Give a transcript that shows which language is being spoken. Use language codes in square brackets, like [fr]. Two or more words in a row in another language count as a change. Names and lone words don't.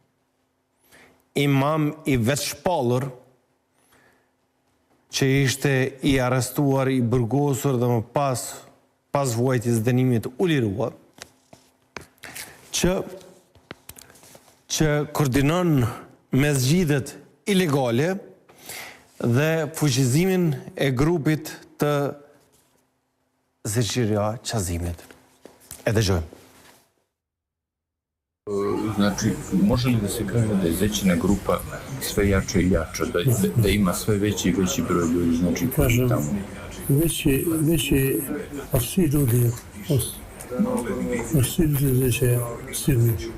[sq] imam i veçpallur, që ishte i arrestuar, i burgosur dhe më pas vuajtjes dënimit u liruar, që koordinon mesgjidet ilegale dhe fuqizimin e grupit të Zeqeria Qazimit. E dëgjojmë. [sr] Znači, može li da se kaže da je Zećina grupa sve jača i jača, da ima sve veći i veći broj ljudi, znači Kažem, tamo? veći od svih ljudi, od svih ljudi Zeće silni.